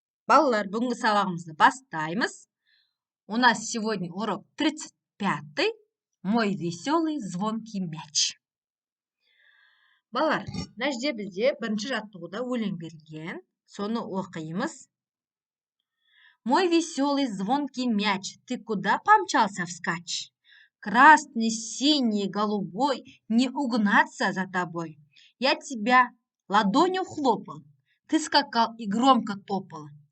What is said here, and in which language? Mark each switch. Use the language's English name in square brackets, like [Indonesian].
[Kazakh] Балалар, бүгінгі сабағымызды бастаймыз. [Russian] У нас сегодня урок 35-й. Мой веселый звонкий мяч. [Kazakh] Балалар, мына жерде бізде бірінші жаттығуда өлең берілген. Соны оқимыз. [Russian] Мой веселый звонкий мяч, ты куда помчался вскачь? Красный, синий, голубой, не угнаться за тобой. Я тебя ладонью хлопал. Ты скакал и громко топал.